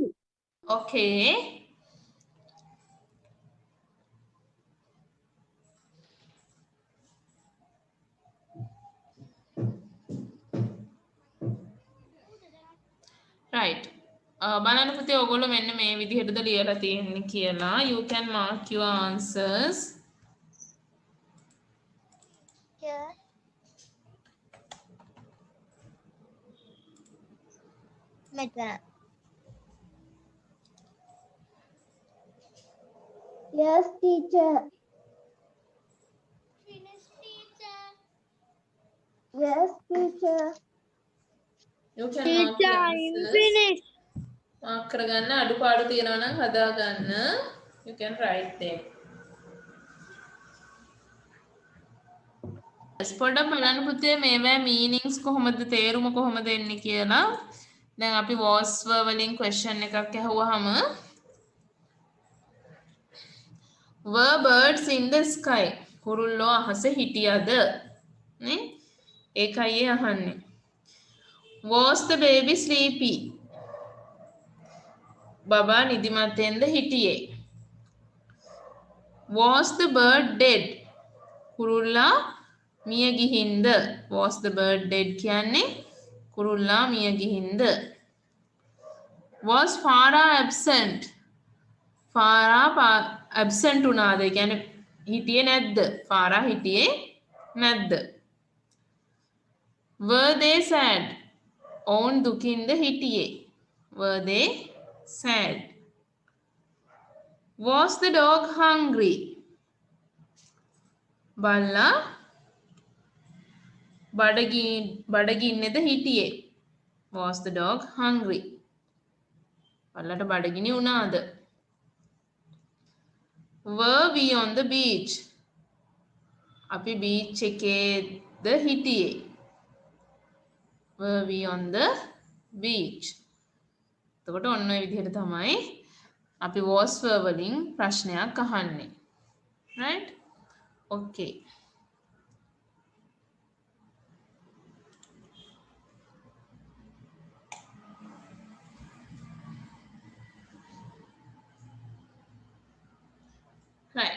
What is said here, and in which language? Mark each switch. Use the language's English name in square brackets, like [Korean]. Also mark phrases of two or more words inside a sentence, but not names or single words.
[English] okay. right. [Sinhala] බලන්න පුතේ ඔයගොල්ලෝ මෙන්න මේ විදිහටද ලියලා තියෙන්නේ කියලා. [English] you can mark your answers. [Sinhala] Yeah. මෙතන. [English] Yes, teacher. Finish, teacher. Yes, teacher. you can mark your answers. Finish. [Sinhala] mark කරගන්න අඩුපාඩු තියෙනවා නම් හදා ගන්න. [English] you can write them. [Sinhala] පොඩ්ඩක් බලන්න පුතේ මේවා meanings කොහොමද තේරුම කොහොමද එන්නේ කියලා. දැන් අපි [English] was were [Sinhala] වලින් question එකක් අහුවාම [English] were birds in the sky? [Sinhala] කුරුල්ලෝ අහසේ හිටියද? නේ? ඒකයි අහන්නේ. [English] was the baby sleepy? [Sinhala] බබා නිදිමතෙන්ද හිටියේ? [English] was the bird dead? [Sinhala] කුරුල්ලා මිය ගිහින්ද? [English] was the bird dead [Sinhala] කියන්නේ කුරුල්ලා මිය ගිහින්ද? [English] was Farah absent? Farah absent උනාද? [Sinhala] ඒ කියන්නේ හිටියේ නැද්ද? Farah හිටියේ නැද්ද? [English] were they sad? [Sinhala] ඔවුන් දුකින්ද හිටියේ? [English] were they sad? was the dog hungry? [Sinhala] බල්ලා බඩගින්නේද හිටියේ? [English] was the dog hungry? [Sinhala] ඔයාලට බඩගිනි වුණාද? [English] Were we on the beach? [Sinhala] අපි beach එකේද හිටියේ? [English] Were we on the beach? [Sinhala] එතකොට ඔන්න ඔය විදිහට තමයි අපි [English] was were [Sinhala] වලින් ප්‍රශ්නයක් අහන්නේ. [English] right? okay. right.